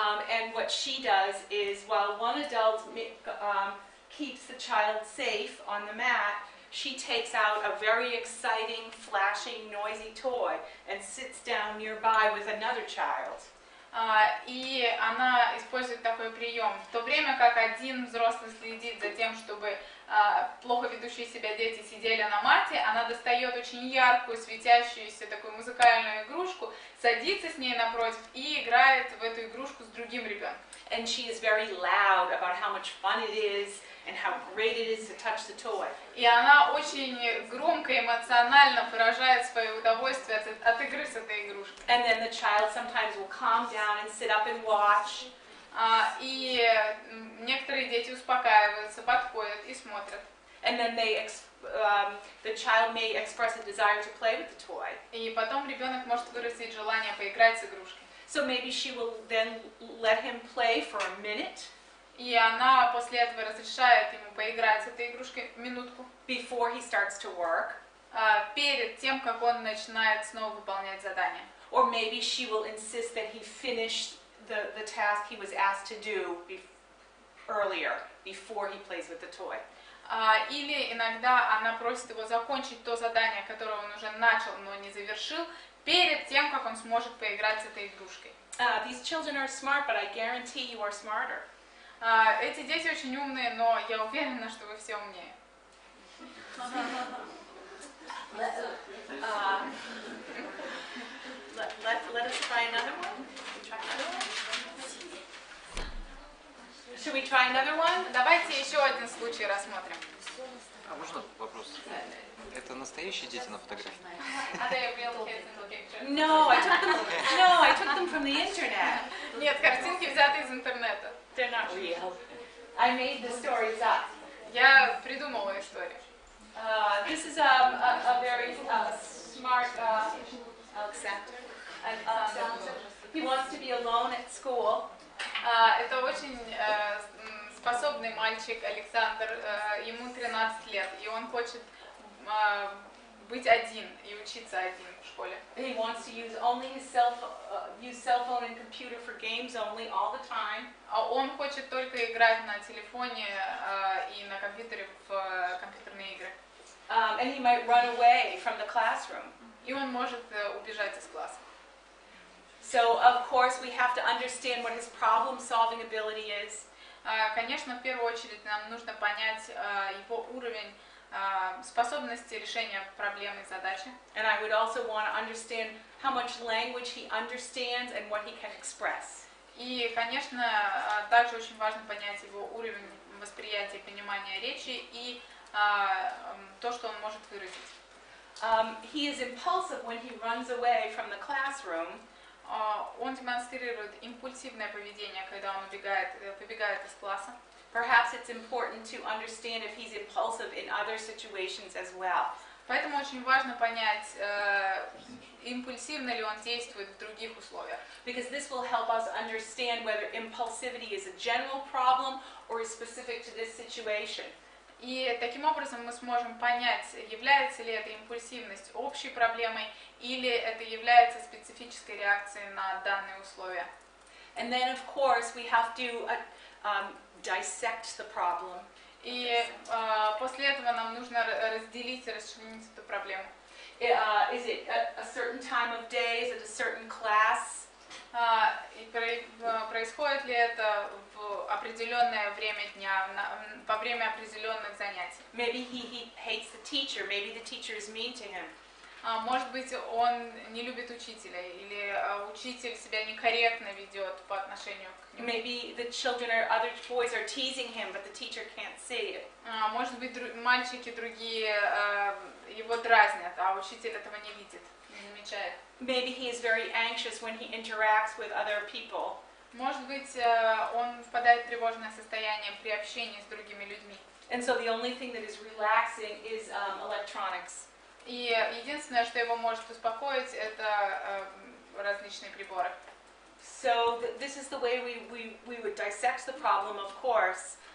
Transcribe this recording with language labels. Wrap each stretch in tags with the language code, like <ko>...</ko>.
<en>And what she does is, while one adult keeps the child safe on the mat, she takes out a very exciting, flashing, noisy toy and sits down nearby with another child.</en> <ru>И она использует такой прием. В то время как один взрослый следит за тем, чтобы плохо ведущие себя дети сидели на мате, она достает очень яркую, светящуюся такую музыкальную игрушку, садится с ней напротив и играет в эту игрушку с другим ребенком.</ru> <en>And she is very loud about how much fun it is and how great it is to touch the toy.</en> <ru>И она очень громко и эмоционально выражает свое удовольствие от игры с этой игрушкой.</ru> <en>And then the child sometimes will calm down and sit up and watch.</en> <ru>И некоторые дети успокаиваются, подходят и смотрят.</ru> <en>And then the child may express a desire to play with the toy.</en> <ru>И потом ребенок может выразить желание поиграть с игрушкой.</ru> <en>So maybe she will then let him play for a minute.</en> <ru>И она после этого разрешает ему поиграть с этой игрушкой минутку.</ru> <en>Before he starts to work.</en> <ru>Перед тем, как он начинает снова выполнять задание.</ru> <en>Or maybe she will insist that he finish the task he was asked to do earlier, before he plays with the toy.</en> <ru>Или иногда она просит его закончить то задание, которое он уже начал, но не завершил, перед тем, как он сможет поиграть с этой игрушкой.</ru> <en>These children are smart, but I guarantee you are smarter.</en> <ru>Эти дети очень умные, но я уверена, что вы все умнее.</ru> <en>Let us try another one. Should we try another one?</en> <ru>Давайте еще один случай рассмотрим. А можно вопрос? Это настоящие дети на фотографии?</ru> <en>Are they real kids in the picture? No, I took them from the internet.</en> <ru>Нет, картинки взяты из интернета.</ru> <en>They're not real. I made the stories up.</en> <ru>Я придумала историю.</ru> <en>This is a very smart Alexander. He wants to be alone at school.</en> <ru>Это очень способный мальчик Александр, ему 13 лет, и он хочет быть один и учиться один в школе.</ru> <en>He wants to use only his cell phone and computer for games only all the time.</en> <ru>Он хочет только играть на телефоне и на компьютере в компьютерные игры.</ru> <en>And he might run away from the classroom.</en> <ru>И он может убежать из класса.</ru> <en>So, of course, we have to understand what his problem-solving ability is.</en> <ru>Конечно, в первую очередь нам нужно понять его уровень способности решения проблемы и задачи.</ru> <en>And I would also want to understand how much language he understands and what he can express.</en> <ru>И, конечно, также очень важно понять его уровень восприятия, понимания речи и то, что он может выразить.</ru> <en>He is impulsive when he runs away from the classroom.</en> <ru>Он демонстрирует импульсивное поведение, когда он побегает из класса.</ru> <en>Perhaps it's important to understand if he's impulsive in other situations as well.</en> <ru>Поэтому очень важно понять, импульсивно ли он действует в других условиях.</ru> <en>Because this will help us understand whether impulsivity is a general problem or is specific to this situation.</en> <ru>И таким образом мы сможем понять, является ли эта импульсивность общей проблемой или это является специфической реакцией на данные условия.</ru> <en>And then, of course, we have to dissect the problem.</en> <ru>И после этого нам нужно разделить и расчленить эту проблему.</ru> <en>Is it a certain time of day? Is it a certain class?</en> <ru>И происходит ли это в определенное время дня, во время определенных занятий?</ru> <en>Maybe he hates the teacher. Maybe the teacher is mean to him.</en> <ru>Может быть, он не любит учителя, или учитель себя некорректно ведет по отношению к нему.</ru> <en>Maybe the other boys are teasing him, but the teacher can't see it.</en> <ru>Может быть, мальчики другие его дразнят, а учитель этого не видит, не замечает.</ru> <en>Maybe he is very anxious when he interacts with other people.</en> <ru>Может быть, он впадает в тревожное состояние при общении с другими людьми.</ru> <en>And so the only thing that is relaxing is electronics.</en> <ru>И единственное, что его может успокоить, это различные приборы.</ru> <en>So this is the way we would dissect the problem, of course.</en>